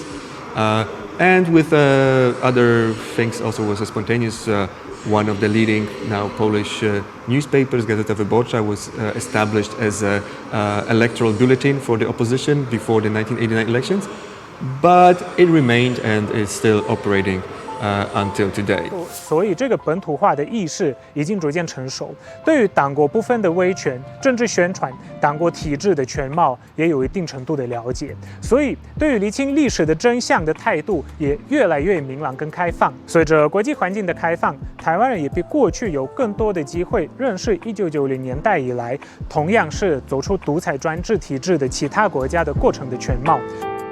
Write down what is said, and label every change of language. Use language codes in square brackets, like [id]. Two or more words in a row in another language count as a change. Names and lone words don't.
[en] And with other things also was a spontaneous. One of the leading now Polish newspapers, Gazeta Wyborcza, was established as an electoral bulletin for the opposition before the 1989 elections. But it remained and is still operating until today. [zh] 所以这个本土化的意识已经逐渐成熟，对于党国不分的威权、政治宣传、党国体制的全貌也有一定程度的了解，所以对于厘清历史的真相的态度也越来越明朗跟开放。随着国际环境的开放，台湾人也比過去有更多的機會認識1990年代以來同樣是走出獨裁專制體制的其他國家的過程的全貌。